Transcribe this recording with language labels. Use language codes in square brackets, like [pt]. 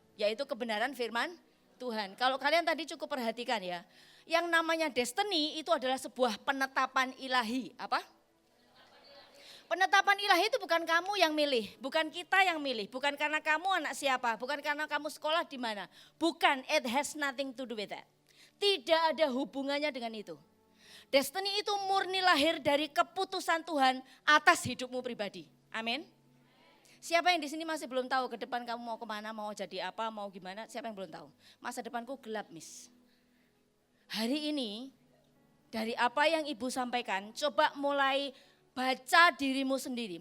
[id] Yaitu kebenaran firman Tuhan. Kalau kalian tadi cukup perhatikan ya, yang namanya destiny itu adalah sebuah penetapan ilahi. Apa? Penetapan ilahi itu bukan kamu yang milih, bukan kita yang milih, bukan karena kamu anak siapa, bukan karena kamu sekolah di mana. Bukan, [en] it has nothing to do with that. [id] Tidak ada hubungannya dengan itu. Destiny itu murni lahir dari keputusan Tuhan atas hidupmu pribadi. Amin. Siapa yang di sini masih belum tahu ke depan kamu mau kemana, mau jadi apa, mau gimana, siapa yang belum tahu? Masa depanku gelap, Miss. Hari ini, dari apa yang Ibu sampaikan, coba mulai baca dirimu sendiri.